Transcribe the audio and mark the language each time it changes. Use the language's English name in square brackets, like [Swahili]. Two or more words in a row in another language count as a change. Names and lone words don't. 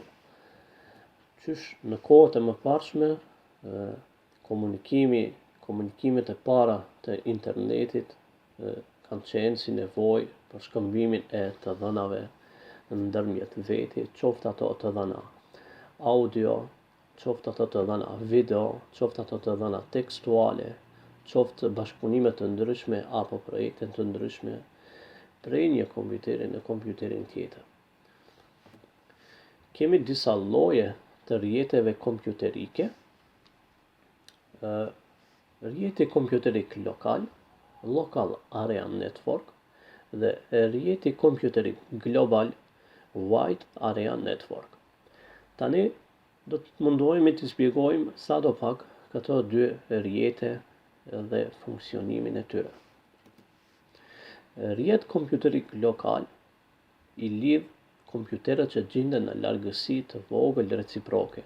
[Albanian] Qysh në kohët e mëparshme komunikimet e para të internetit kanë qenë si nevojë për shkëmbimin e të dhënave ndërmjet veti, qoftë ato të dhëna audio, qoftë ato të dhëna video, qoftë ato të dhëna tekstuale, qoftë bashkëpunime të ndryshme apo projekte të ndryshme prej një kompjuteri në kompjuterin tjetër. Kemi disa lloje të rrjeteve kompjuterike. Rrjeti kompjuterik lokal, [English] local area network, [Albanian] dhe rrjeti kompjuterik global, [English] wide area network. [Albanian] Tani do të mundohemi të shpjegojmë sadopak këto dy rrjete dhe funksionimin e tyre. Rrjet kompjuterik lokal i lidh kompjuterët që gjenden në largësi të vogël reciproke.